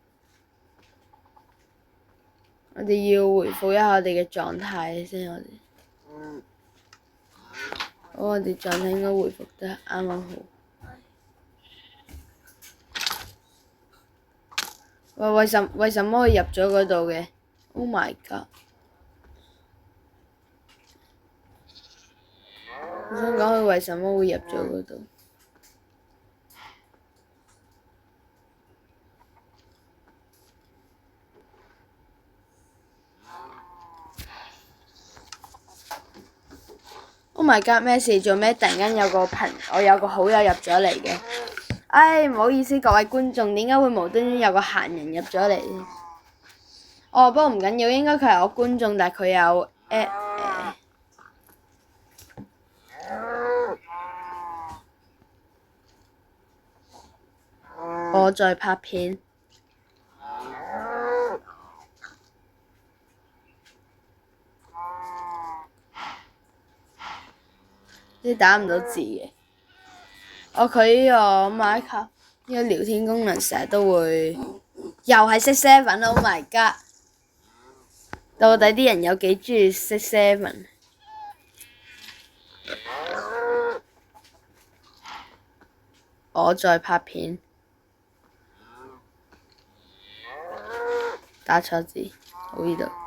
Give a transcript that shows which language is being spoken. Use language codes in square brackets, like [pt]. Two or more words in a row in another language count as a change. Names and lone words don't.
[yue] 我哋要回復一下我哋嘅狀態先，我哋狀態應該回復得啱啱好。喂，為什麼佢入咗嗰度嘅 ？ [en] Oh my god！ [yue] 我想講佢為什麼會入咗嗰度？ [en] Oh my god！ [yue] 咩事？做咩？突然間我有個好友入咗嚟嘅。唉，唔好意思，各位觀眾，點解會無端端有個閒人入咗嚟？哦，不過唔緊要，應該佢係我觀眾，但係佢有 at 我在拍片。你打唔到字嘅。佢呢個 Minecraft 呢個聊天功能成日都會，又係6-7 ， [en] Oh my god！ [yue] 到底啲人有幾鍾意6-7？我在拍片，打錯字，好呢度。